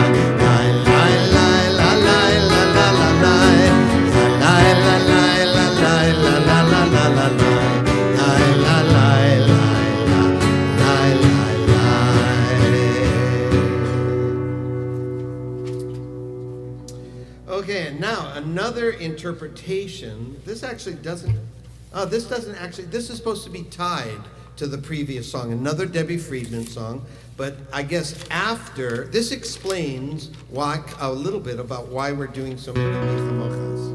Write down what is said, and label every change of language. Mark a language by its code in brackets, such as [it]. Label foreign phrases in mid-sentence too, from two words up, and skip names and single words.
[en] Yai-lai, lai, la, lai, la, la, la, la. Yai-lai, la, lai, la, lai, la, la, la, la, la, la. Yai-lai, lai, lai, la, lai, lai, lai. Okay, and now another interpretation. This is supposed to be tied to the previous song, another Debbie Friedman song, but I guess after, this explains why, a little bit about why we're doing so many Chamochas.